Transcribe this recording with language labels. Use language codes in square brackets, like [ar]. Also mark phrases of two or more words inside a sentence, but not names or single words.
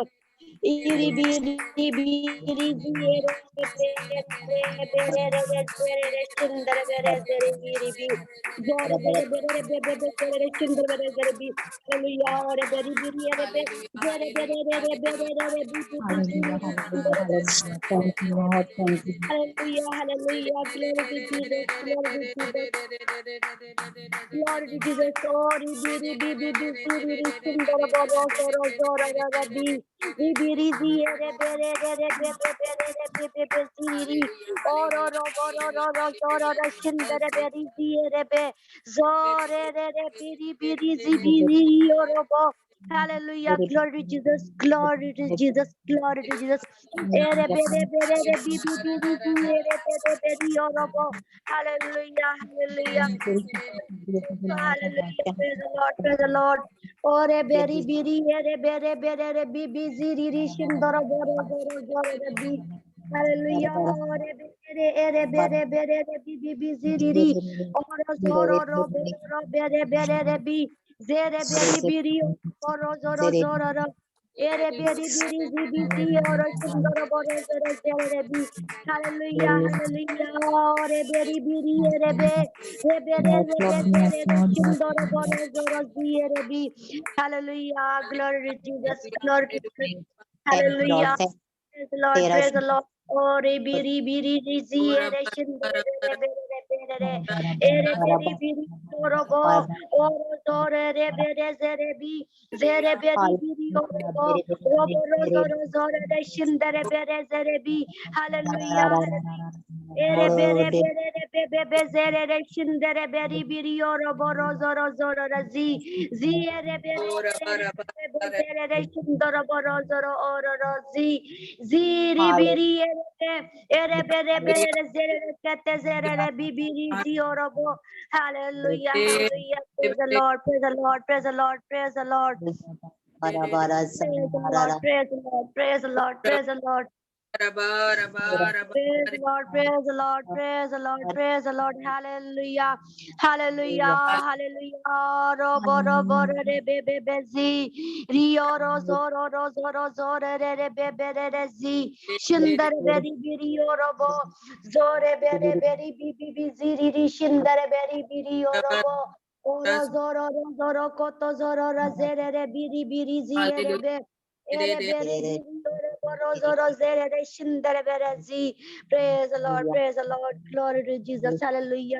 [en] Iri bi ri bi ri zi re be be re be re re re re re shindar barazi re iri bi. Zore bere bere re be be be bere re shindar bere zere bi. Hallelujah. Ore beri biri re be zere bere re re bere re re bi bi bi ziri Hallelujah. re Hallelujah. shindar bere. Hallelujah. Thank you, Lord. Thank you. Hallelujah. Hallelujah. Glory to Jesus. Glory to Jesus. Glory to Jesus. Sorry, biri bi bi bi ziri re shindar bere zoro zoro re re bi. Bi biri zi re bere re re be be bere re bi bi bi ziri ri. Oro ro ro ro ro zoro re shindar beri zi re be. Zore re re biri biri zi biri orobo. Hallelujah. Glory to Jesus. Glory to Jesus. Glory to Jesus. Ere bere bere re bi bi biri zi ere bere beri orobo. Hallelujah. Hallelujah. Hallelujah. Praise the Lord. Praise the Lord. Ore beri biri ere bere bere re bi bi ziri ri shindoro boro zoro zoro re bi. Hallelujah. Ore bere ere bere bere re bi bi bi ziri ri. Oro zoro ro boro ro bere bere re bi. Zere beri biri oro zoro zoro ro. Ere beri biri zi bi zi oro shindoro boro zoro zere re bi. Hallelujah. Hallelujah. Ore beri biri ere be. Hallelujah. Glory to Jesus. Glory to Jesus. Thank you, Lord. Hallelujah. Thank Praise the Lord. Praise the Lord. Oh, re biri biri rizi ere shindere re bere re bere re ere beri biri orobo oro zore re bere zere bi zere beri biri Hallelujah. Ere bere bere re be be be zere re shindere beri biri oro boro zoro zoro razi zi ere bere bere be be zere re shindoro boro zoro oro rozi ziri biri ere bere bere re zere re kete zere re bibiri zi oro bo. Hallelujah, hallelujah. Praise the Lord, praise the Lord, praise the Lord, praise the Lord. Praise the Lord, praise the Lord, praise the Lord, praise the Lord. Praise the Lord, praise the Lord, praise the Lord, praise the Lord. Hallelujah, hallelujah, hallelujah. Robo robo re be be be zi rio ro zoro ro zoro zore re be be re zi shindar beri biri robo zore bere beri bi bi bi zi ri shindar beri biri robo oro zoro ro zoro koto zoro ra zere re biri biri zi re be. Praise the Lord, praise the Lord, glory to Jesus, hallelujah.